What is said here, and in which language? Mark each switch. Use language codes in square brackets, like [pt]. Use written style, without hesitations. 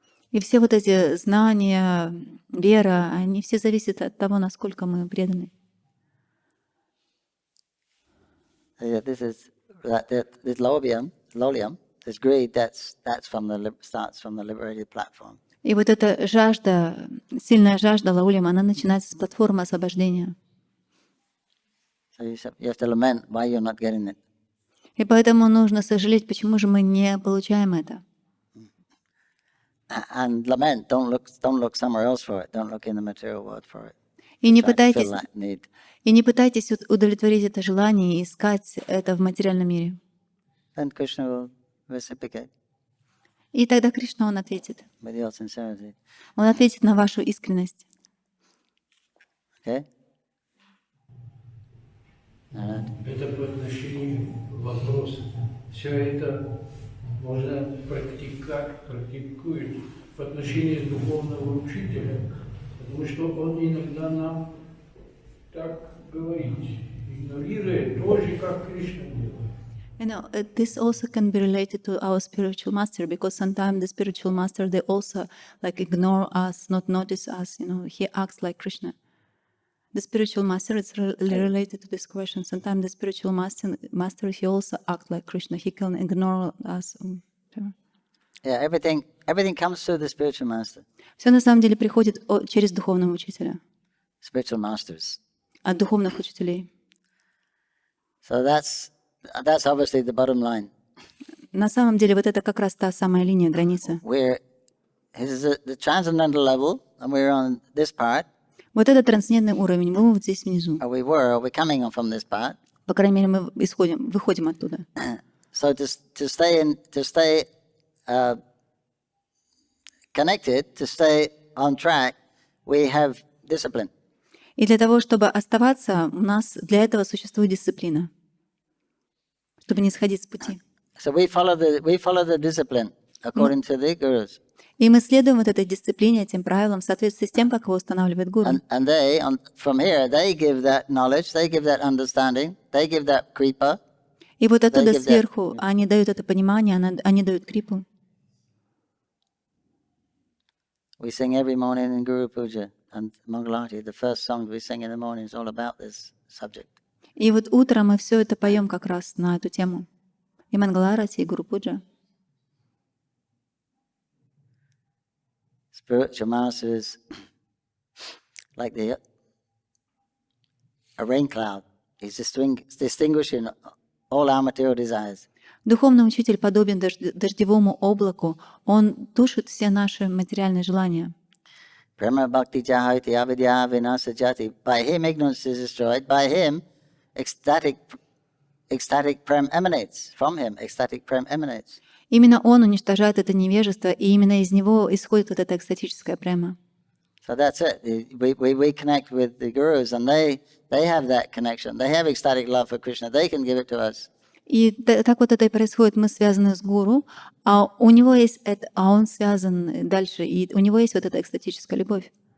[ru] И все вот эти знания, вера, они все зависят от того, насколько мы преданы. [en] This lolium, this greed, that's starts from the liberated platform. [ru] И вот эта жажда, сильная жажда лаулим, она начинается с платформы освобождения. [en] So you have to lament why you're not getting it. [ru] И поэтому нужно сожалеть, почему же мы не получаем это. [en] And lament, don't look somewhere else for it. Don't look in the material world for it. [ru] И не [en] Try to fill [ru] пытайтесь, [en] that need. [ru] удовлетворить это желание и искать это в материальном мире. [en] Then Krishna will reciprocate [ru] И тогда Кришна, он ответит. [en] with your sincerity. [ru] Он ответит на вашу искренность. [en] Okay? [ru] Это по отношению вопроса. Все это можно практикует в отношении духовного учителя, потому что он иногда нам так говорит, игнорирует тоже, как Кришна делает. [en] You know, this also can be related to our spiritual master, because sometimes the spiritual master, they also like ignore us, not notice us. You know, he acts like Krishna. The spiritual master is related to this question. Sometimes the spiritual master, he also acts like Krishna. He can ignore us. Yeah, everything comes through the spiritual master. [ru] Все на самом деле приходит через духовного учителя, [en] Spiritual masters. [ru] от духовных учителей. [en] So that's obviously the bottom line. [ru] На самом деле вот это как раз та самая линия, граница. [en] We're is the transcendental level, and we're on this part. [ru] Вот это трансцендентный уровень, мы вот здесь внизу. [en] Or we're coming from this part. [ru] По крайней мере, мы выходим оттуда. [en] So to stay connected, to stay on track, we have discipline. [ru] И для того, чтобы оставаться, у нас для этого существует дисциплина, чтобы не сходить с пути. [en] So we follow the discipline according to the gurus. [ru] И мы следуем вот этой дисциплине, этим правилам, в соответствии с тем, как его устанавливает гуру. [en] And they, from here, they give that knowledge, they give that understanding, they give that kripa. [ru] И вот оттуда сверху они дают это понимание, они дают крипу. [en] We sing every morning in Guru Puja and Mangalati. The first song we sing in the morning is all about this subject. [ru] И вот утром мы все это поем как раз на эту тему. И Мангаларати, и Гуру Пуджа. [en] Spiritual master is like a rain cloud. He's distinguishing all our material desires. [ru] Духовный учитель подобен дождевому облаку. Он тушит все наши материальные желания. [bn] Prema bhakti jahati avidya vinasa jati. [en] By him ignorance is destroyed. By him ecstatic prem emanates. From him ecstatic prem emanates. [ru] Именно он уничтожает это невежество, и именно из него исходит вот эта экстатическая према. [en] So that's it. We connect with the gurus, and they have that connection. They have ecstatic love for Krishna. They can give it to us. [ru] И так вот это и происходит. Мы связаны с гуру, а у него есть это, а он связан дальше, и у него есть вот эта экстатическая любовь.